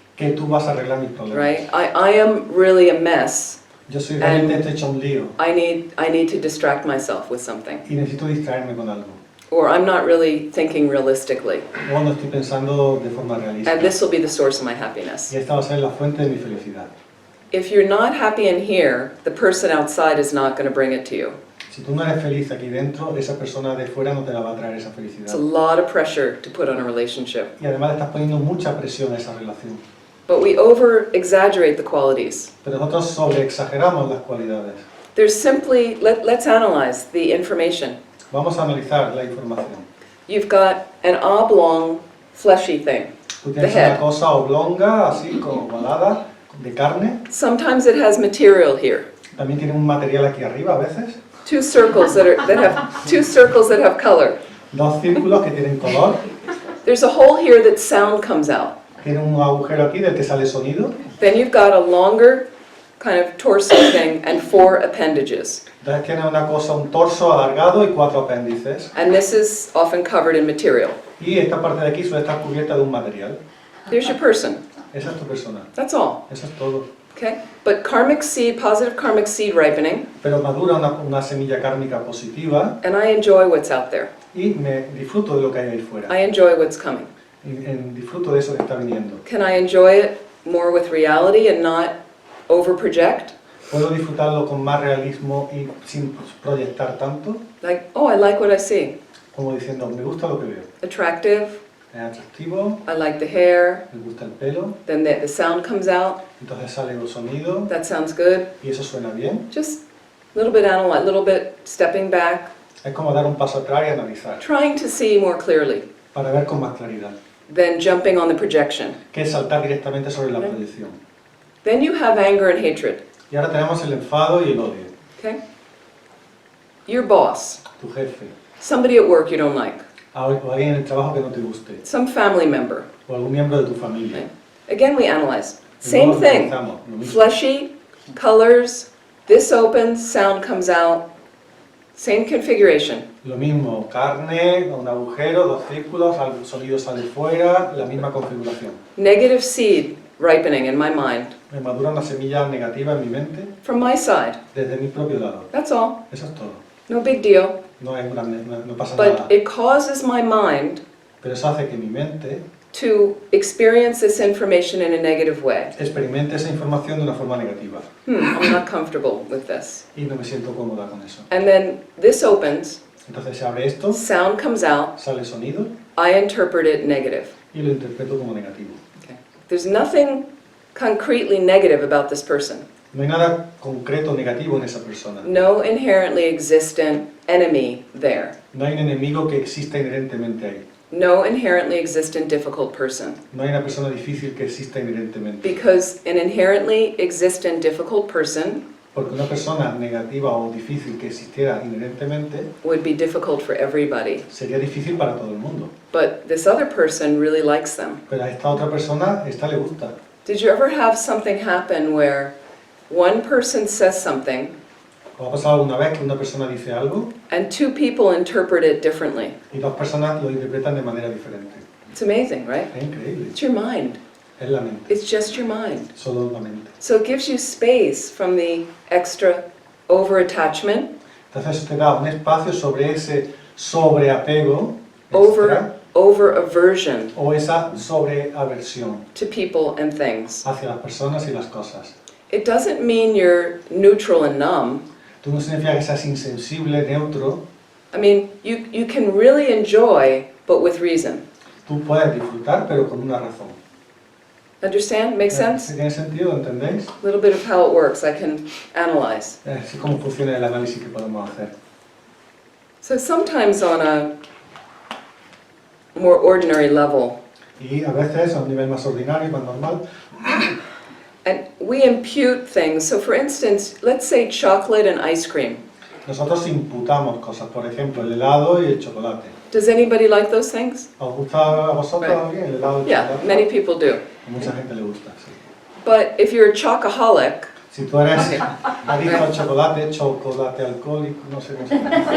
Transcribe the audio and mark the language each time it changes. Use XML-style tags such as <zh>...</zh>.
<es>Que tú vas a arreglar mis problemas.</es> <en>right? I am really a mess.</en> <es>Yo soy realmente estoy hecho un lío</es> <en>I need to distract myself with something.</en> <es>y necesito distraerme con algo.</es> <en>Or I'm not really thinking realistically.</en> <es>O no estoy pensando de forma realista.</es> <en>And this will be the source of my happiness.</en> <es>Y esta va a ser la fuente de mi felicidad.</es> <en>If you're not happy in here, the person outside is not going to bring it to you.</en> <es>Si tú no eres feliz aquí dentro, esa persona de fuera no te la va a traer esa felicidad.</es> <en>It's a lot of pressure to put on a relationship.</en> <es>Y además le estás poniendo mucha presión a esa relación.</es> <en>But we over-exaggerate the qualities.</en> <es>Pero nosotros sobreexageramos las cualidades.</es> <en>There's simply, let's analyze the information.</en> <es>Vamos a analizar la información.</es> <en>You've got an oblong, fleshy thing.</en> <es>Tú tienes</es> <en>The head.</en> <es>una cosa oblonga, así como ovalada, de carne.</es> <en>Sometimes it has material here.</en> <es>También tiene un material aquí arriba a veces.</es> <en>Two circles that have color.</en> <es>Dos círculos que tienen color.</es> <en>There's a hole here that sound comes out.</en> <es>Tiene un agujero aquí del que sale sonido.</es> <en>Then you've got a longer kind of torso thing and 4 appendages.</en> <es>Entonces tiene una cosa, un torso alargado y 4 apéndices.</es> <en>And this is often covered in material.</en> <es>Y esta parte de aquí suele estar cubierta de un material.</es> <en>There's your person.</en> <es>Esa es tu persona.</es> <en>That's all.</en> <es>Eso es todo.</es> <en>Okay? But karmic seed, positive karmic seed ripening,</en> <es>Pero madura una semilla kármica positiva</es> <en>and I enjoy what's out there.</en> <es>y me disfruto de lo que hay ahí fuera.</es> <en>I enjoy what's coming.</en> <es>Disfruto de eso que está viniendo.</es> <en>Can I enjoy it more with reality and not over-project?</en> <es>Puedo disfrutarlo con más realismo y sin proyectar tanto,</es> <en>Like, oh, I like what I see.</en> <es>como diciendo, me gusta lo que veo.</es> <en>Attractive,</en> <es>Es atractivo,</es> <en>I like the hair,</en> <es>me gusta el pelo,</es> <en>then the sound comes out,</en> <es>entonces sale el sonido</es> <en>that sounds good.</en> <es>y eso suena bien.</es> <en>Just little bit analyze, little bit stepping back,</en> <es>Es como dar un paso atrás y analizar,</es> <en>trying to see more clearly</en> <es>para ver con más claridad,</es> <en>than jumping on the projection.</en> <es>que es saltar directamente sobre la proyección.</es> <en>Then you have anger and hatred,</en> <es>Y ahora tenemos el enfado y el odio.</es> <en>okay? Your boss,</en> <es>Tu jefe,</es> <en>somebody at work you don't like,</en> <es>o alguien en el trabajo que no te guste,</es> <en>some family member.</en> <es>o algún miembro de tu familia.</es> <en>Again, we analyze.</en> <es>Y</es> <en>Same</en> <es>luego</es> <en>thing.</en> <es>analizamos lo mismo.</es> <en>Fleshy, colors, this opens, sound comes out. Same configuration.</en> <es>Lo mismo, carne, un agujero, dos círculos, el sonido sale fuera, la misma configuración.</es> <en>Negative seed ripening in my mind.</en> <es>Me madura una semilla negativa en mi mente</es> <en>From my side.</en> <es>desde mi propio lado.</es> <en>That's all.</en> <es>Eso es todo.</es> <en>No big deal.</en> <es>No es grande, no pasa nada.</es> <en>But it causes my mind</en> <es>Pero eso hace que mi mente</es> <en>to experience this information in a negative way.</en> <es>experimente esa información de una forma negativa.</es> <en>I'm not comfortable with this.</en> <es>Y no me siento cómoda con eso.</es> <en>And then this opens,</en> <es>Entonces se abre esto,</es> <en>sound comes out,</en> <es>sale sonido</es> <en>I interpret it negative.</en> <es>y lo interpreto como negativo.</es> <en>Okay. There's nothing concretely negative about this person.</en> <es>No hay nada concreto negativo en esa persona.</es> <en>No inherently existent enemy there.</en> <es>No hay un enemigo que exista inherentemente ahí.</es> <en>No inherently existent difficult person.</en> <es>No hay una persona difícil que exista inherentemente.</es> <en>Because an inherently existent difficult person</en> <es>Porque una persona negativa o difícil que existiera inherentemente</es> <en>would be difficult for everybody.</en> <es>sería difícil para todo el mundo.</es> <en>But this other person really likes them.</en> <es>Pero a esta otra persona, esta le gusta.</es> <en>Did you ever have something happen where one person says something</en> <es>¿Os ha pasado alguna vez que una persona dice algo</es> <en>and two people interpret it differently?</en> <es>y dos personas lo interpretan de manera diferente?</es> <en>It's amazing, right?</en> <es>Es increíble.</es> <en>It's your mind.</en> <es>Es la mente.</es> <en>It's just your mind.</en> <es>Solo la mente.</es> <en>So it gives you space from the extra over-attachment,</en> <es>Entonces eso te da un espacio sobre ese sobreapego</es> <en>over,</en> <es>extra,</es> <en>over-aversion</en> <es>o esa sobreaversión</es> <en>to people and things.</en> <es>hacia las personas y las cosas.</es> <en>It doesn't mean you're neutral and numb.</en> <es>Tú no significa que seas insensible, neutro.</es> <en>I mean, you can really enjoy, but with reason.</en> <es>Tú puedes disfrutar, pero con una razón.</es> <en>Understand? Make sense?</en> <es>¿Tiene sentido? ¿Entendéis?</es> <en>A little bit of how it works. I can analyze.</en> <es>Así es como funciona el análisis que podemos hacer.</es> <en>So sometimes on a more ordinary level,</en> <es>Y a veces a un nivel más ordinario, más normal,</es> <en>and we impute things. So for instance, let's say chocolate and ice cream.</en> <es>nosotros imputamos cosas, por ejemplo, el helado y el chocolate.</es> <en>Does anybody like those things?</en> <es>¿Os gusta a vosotros</es> <en>Right.</en> <es>bien el helado y el</es> <en>Yeah,</en> <es>chocolate?</es> <en>many people do.</en> <es>A mucha gente le gusta, sí.</es> <en>But if you're a chocoholic,</en> <es>Si tú eres adicto al chocolate, chocolate alcohólico, no sé cómo se llama.</es>